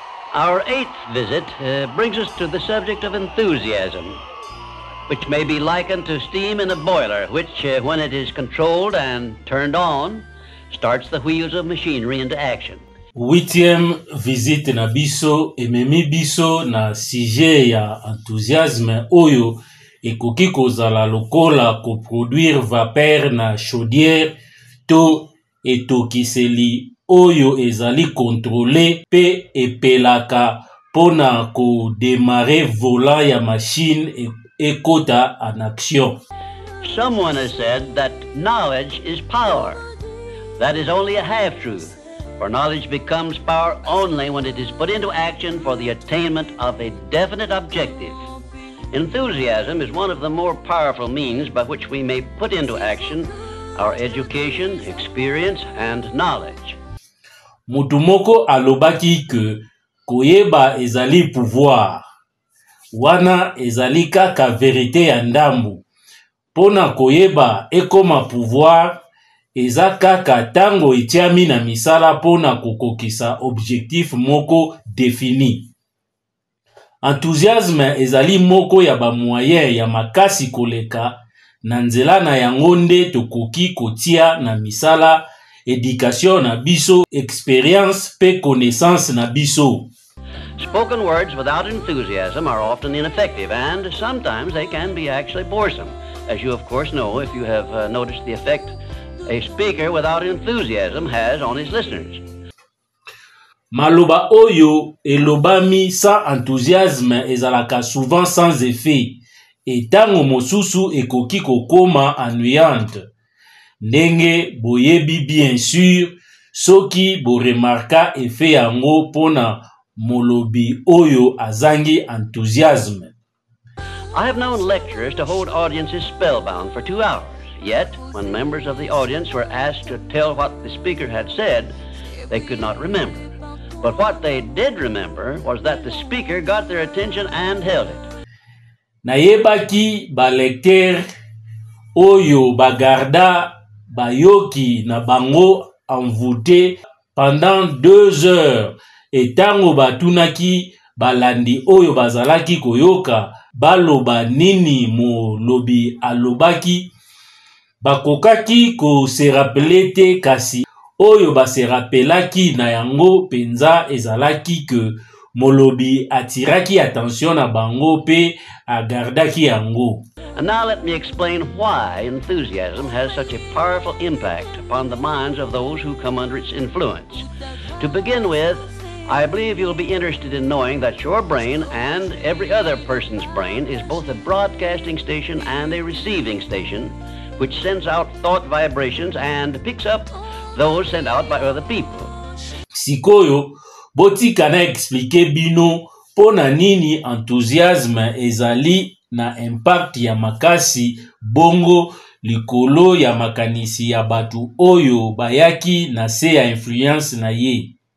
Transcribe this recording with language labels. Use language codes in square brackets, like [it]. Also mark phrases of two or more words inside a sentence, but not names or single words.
[en] Our eighth visit brings us to the subject of enthusiasm, which may be likened to steam in a boiler, which, when it is controlled and turned on, starts the wheels of machinery into action. [fr] Huitième visite [ln] na biso ememi biso na sujet ya enthousiasme oyo ekoki kozala lokola koproduire vapeur na chaudière to etokiseli oyo ezali contrôlé pe epelaka pona ko [fr] démarrer volant [ln] ya machine ekota [fr] en action. [en] Someone has said that knowledge is power. That is only a half-truth, for knowledge becomes power only when it is put into action for the attainment of a definite objective. Enthusiasm is one of the more powerful means by which we may put into action our education, experience, and knowledge. [ln] Mutumoko alobaki ke koyeba ezali pouvoir. Wana ezali kaka vérité ya ndambu. Pona koyeba ekoma pouvoir, eza kaka tango etiami na misala pona kokokisa objectif moko défini. Enthousiasme ezali moko ya ba moyen ya makasi koleka na nzela na yango nde tokoki kotia na misala éducation na biso, expérience pe connaissance na biso. [en] Spoken words without enthusiasm are often ineffective, and sometimes they can be actually boresome, as you of course know if you have noticed the effect a speaker without enthusiasm has on his listeners. [ln] Maloba oyo elobami [fr] sans enthousiasme [ln] ezalaka [fr] souvent sans effet, et [ln] tango mosusu ekoki kokoma ennuyante. Ndenge boyebi [fr] bien sûr, [ln] soki bo remarka effet yango pona molobi oyo azangi enthousiasme. [en] I have known lecturers to hold audiences spellbound for 2 hours. Yet, when members of the audience were asked to tell what the speaker had said, they could not remember. But what they did remember was that the speaker got their attention and held it. [ln] Nayebaki ba lecteur oyo bagarda bayoki na bango [fr] envoûté pendant 2 heures, et [ln] tango batunaki balandi oyo bazalaki koyoka baloba nini molobi alobaki, bakokaki ko [fr] se rappeler [ln] te, kasi oyo ba se rappelaki na yango penza ezalaki ke molobi atiraki attention na bango pe agardaki yango. [en] And now let me explain why enthusiasm has such a powerful impact upon the minds of those who come under its influence. To begin with, I believe you'll be interested in knowing that your brain and every other person's brain is both a broadcasting station and a receiving station, which sends out thought vibrations and picks up those sent out by other people. [ln] Sikoyo, botika na explique bino pona nini enthousiasme ezali na impact ya makasi bongo likolo ya makanisi ya batu oyo bayaki na se ya influence na ye.